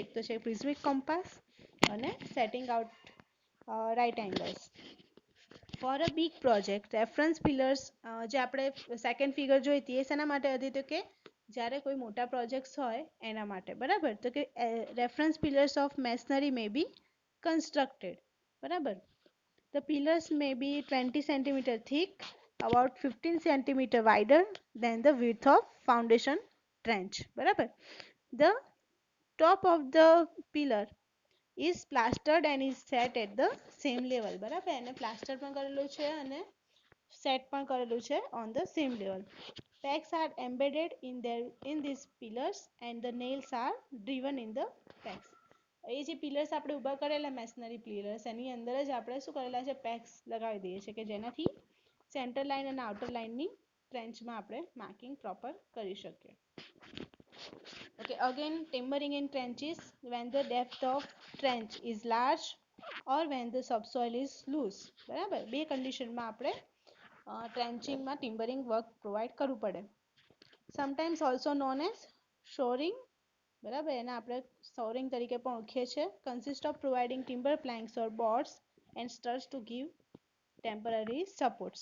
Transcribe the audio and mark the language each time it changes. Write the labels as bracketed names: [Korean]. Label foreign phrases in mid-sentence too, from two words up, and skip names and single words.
[Gujarati] એક તો છે [English] prismatic compass અને setting out right angles. For a big project reference pillars, [Gujarati] જે આપણે [English] second figure [Gujarati] જોઈ હતી એ શેના માટે હતી? તો કે જ્યારે કોઈ મોટા પ્રોજેક્ટ્સ હોય એના માટે, બરાબર. તો કે [English] reference pillars of masonry may be constructed, બરાબર. The pillars may be 20 centimeter thick, about 15 centimeter wider than the width of foundation trench, બરાબર. The top of the pillar is plastered and is set at the same level, [Gujarati] બરાબર. એને પ્લાસ્ટર પણ કરેલું છે અને સેટ પણ કરેલું છે [English] on the same level. Pegs are embedded in these pillars and the nails are driven in the pegs. [Gujarati] એ જે પિલર્સ આપણે ઊભા કરેલા [English] masonry pillars, [Gujarati] એની અંદર જ આપણે શું કરેલા છે? પેક્સ લગાવી દઈએ છીએ કે જેનાથી [English] centre line [Gujarati] અને [English] outer lineની [Gujarati] ટ્રેન્ચમાં આપણે [English] marking proper [Gujarati] કરી શકીએ. [English] Okay, again timbering in trenches when the depth of trench is large or when the subsoil is loose, [Gujarati] બરાબર. બે કન્ડિશનમાં આપણે ટ્રેન્ચિંગમાં [English] timbering work provide [Gujarati] કરવું પડે. [English] sometimes also known as shoring, બરાબર. [Gujarati] એને આપણે શોરિંગ તરીકે પણ ઓળખીએ છીએ. [English] Consist of providing timber planks or boards and studs to give temporary supports.